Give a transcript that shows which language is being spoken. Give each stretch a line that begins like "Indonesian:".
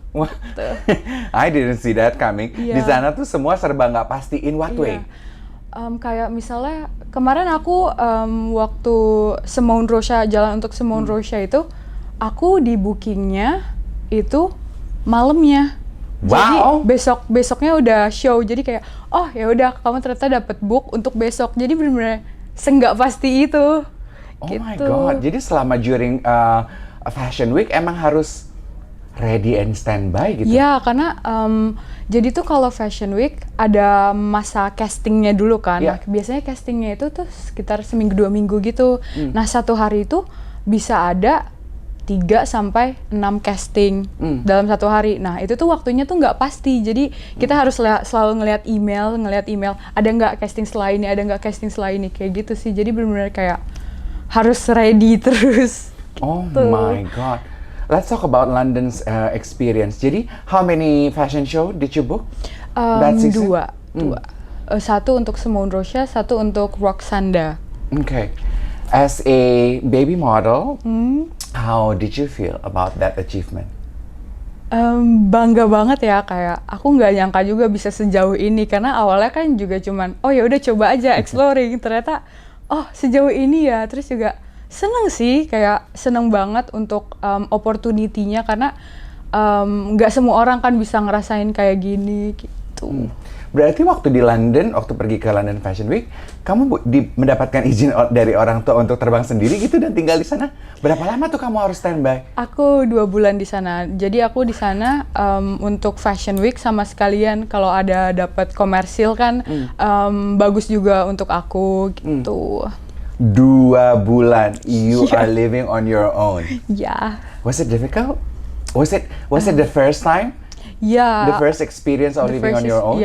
English: Wah, I didn't see that coming.
Indonesian: Iya. Di sana tuh semua serba nggak pasti.
English: In what way?
Indonesian: Kayak misalnya kemarin aku waktu Simone Rocha, jalan untuk Simone Rocha itu, aku di bookingnya itu malamnya. Wow. Jadi besoknya udah show. Jadi kayak oh ya udah kamu ternyata dapat book untuk besok. Jadi benar-benar senggak pasti itu. Oh gitu.
English: my god.
Indonesian: Jadi selama during Fashion Week emang harus
English: ready and standby
Indonesian: gitu? Iya, karena jadi tuh kalau Fashion Week ada masa castingnya dulu kan. Yeah. Nah, biasanya castingnya itu tuh sekitar seminggu 2 minggu gitu. Nah, satu hari itu bisa ada 3 sampai 6 casting dalam satu hari. Nah, itu tuh waktunya tuh nggak pasti. Jadi kita harus selalu ngelihat email, ada nggak casting setelah ini, ada nggak casting setelah ini, kayak gitu sih. Jadi benar-benar kayak harus ready terus. Oh gitu.
English: my god. Let's talk about London's experience.
Indonesian: Jadi,
English: how many fashion show did you book that season?
Indonesian: Dua. Satu untuk Simone Rocha, satu untuk Roksanda. Okay.
English: As a baby model, how did you feel about that achievement?
Indonesian: Bangga banget ya, kayak aku nggak nyangka juga bisa sejauh ini karena awalnya kan juga cuman oh ya udah coba aja exploring, ternyata oh sejauh ini ya. Terus juga seneng banget untuk opportunity-nya karena nggak semua orang kan bisa ngerasain kayak gini gitu. Berarti waktu di London, waktu pergi ke London Fashion Week, kamu mendapatkan izin dari orang tua untuk terbang sendiri gitu dan tinggal di sana? Berapa lama tuh kamu harus standby? Aku 2 bulan di sana. Jadi aku di sana untuk Fashion Week sama sekalian kalau ada dapat komersil kan bagus juga untuk aku gitu. 2 bulan,
English: you are living on your own.
Indonesian: Ya.
English: Was it difficult? Was it the first time?
Indonesian: Ya.
English: The first experience of living on your own?